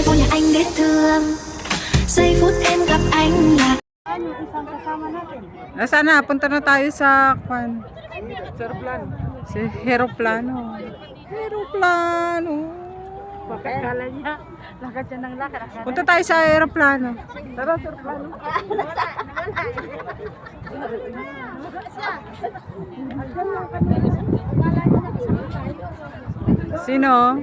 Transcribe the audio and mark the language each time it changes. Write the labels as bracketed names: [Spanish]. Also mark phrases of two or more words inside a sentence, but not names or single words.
[Vietnamese] anh biết thương. Giây phút em gặp anh là [Filipino] Yung isang kasama natin. Nasaan na? Punta na tayo sa kwan. Aeroplano. Si Aeroplano. Aeroplano. Bakit kala niya? Lakad siya ng lakad. Punta tayo sa Aeroplano. Tara, aeroplano. Sino?